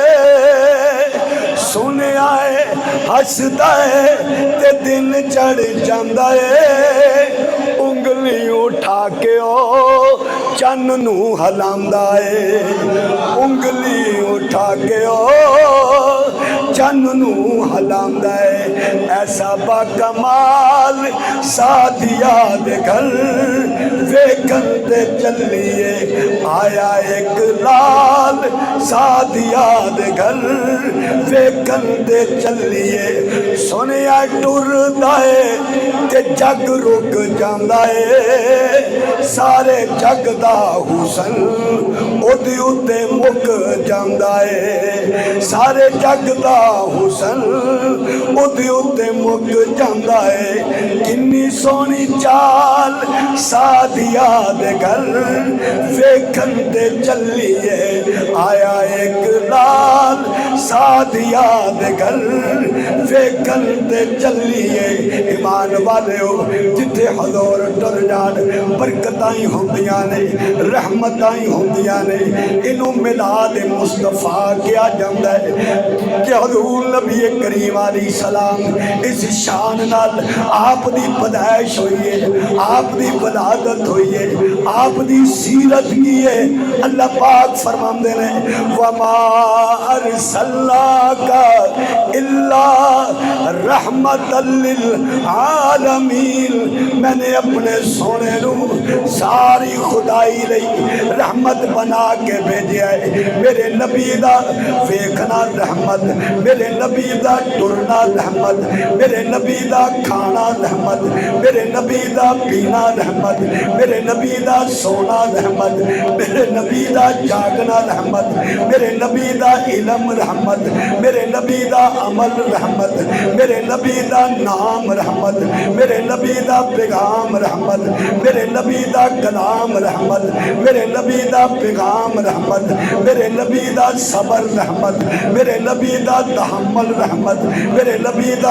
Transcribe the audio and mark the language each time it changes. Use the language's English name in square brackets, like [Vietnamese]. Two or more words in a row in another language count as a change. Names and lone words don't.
[Punjabi] سنیا ہے ہسدا ہے تے دن چڑھ جاندا ہے انگلی اٹھا کے او چن نوں ہلاندا ہے انگلی اٹھا کے او چن نوں ہلاندا ہے ایسا باکمال سعدیہ دے گھر ویکھن تے چلیے آیا اک لال سعدیہ دے گھر ویکھن تے چلیے سنیا ٹردا ہے تے جگ رک جاندا ہے سارے جگ دا حسن اودے اُتے مک جاندا ہے سارے جگ دا حسن اودے اُتے مک جاندا ہے کنی سونی چال سادیا دے گھر ویکھن تے چلیے آیا ایک لال سادیا دے گھر ویکھن تے چلیے ایمان والے ہو جتھے حضور ٹر جان برکتائیں ہوندیاں نے رحمتائیں ہوندیاں نے انہوں میلاد مصطفیٰ کیا جاندا ہے کہ حضور نبی کریم علیہ السلام اس شان نال آپ دی پیدائش ہوئی ہے آپ دی ولادت ہوئی ہے آپ دی سیرت کی ہے اللہ پاک فرماندے نے وما [Arabic] ارسلناک الا رحمت للعالمین [Punjabi] میں نے اپنے سونے نو ساری خدائی لئی رحمت بنا کے بھیجیا ہے میرے نبی دا ویکھنا رحمت میرے نبی دا ٹرنا رحمت میرے نبی دا کھانا رحمت میرے نبی دا پینا رحمت میرے نبی دا سونا رحمت میرے نبی دا جاگنا رحمت میرے نبی دا علم رحمت میرے نبی دا عمل رحمت میرے نبی دا نام رحمت میرے نبی دا پیغام رحمت میرے نبی دا کلام رحمت میرے نبی دا پیغام رحمت میرے نبی دا صبر رحمت میرے نبی دا تحمل رحمت میرے نبی دا